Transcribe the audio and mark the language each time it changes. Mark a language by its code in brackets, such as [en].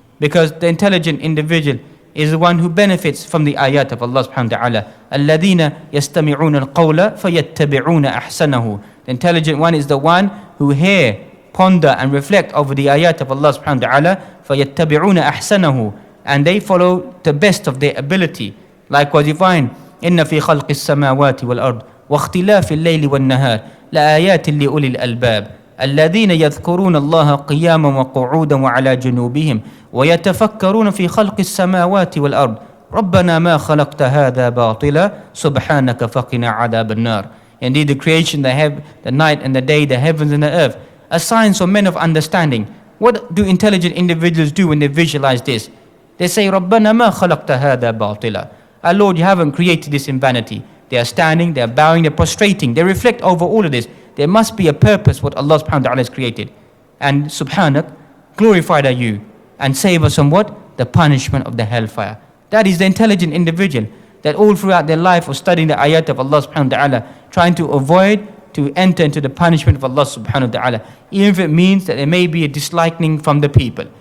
[en] Because the intelligent individual is the one who benefits from the ayat of Allah subhanahu wa ta'ala. [ar] الَّذِينَ يَسْتَمِعُونَ الْقَوْلَ فَيَتَّبِعُونَ أَحْسَنَهُ. [en] The intelligent one is the one who hear, ponder and reflect over the ayat of Allah subhanahu wa ta'ala. [ar] فَيَتَّبِعُونَ أَحْسَنَهُ. [en] And they follow the best of their ability. Likewise you find, [ar] إِنَّ فِي خَلْقِ السَّمَاوَاتِ وَالْأَرْضِ وَاخْتِلَافِ اللَّيْلِ وَالنَّهَارِ لَآيَاتٍ لِأُولِي الْأَلْبَابِ الذين يذكرون الله قياما وقعودا وعلى جنوبهم ويتفكرون في خلق السماوات والأرض ربنا ما خلقت هذا باطلا سبحانك فقنا عذاب النار. [en] Indeed, the creation, the night and the day, the heavens and the earth, are signs for men of understanding. What do intelligent individuals do when they visualize this? They say, [ar] ربنا ما خلقت هذا باطلا. [en] Our Lord, you haven't created this in vanity. They are standing, they are bowing, they are prostrating. They reflect over all of this. There must be a purpose what Allah subhanahu wa ta'ala has created. And subhanak, glorified are you, and save us from what? The punishment of the hellfire. That is the intelligent individual that all throughout their life of studying the ayat of Allah subhanahu wa ta'ala, trying to avoid to enter into the punishment of Allah subhanahu wa ta'ala, even if it means that there may be a disliking from the people.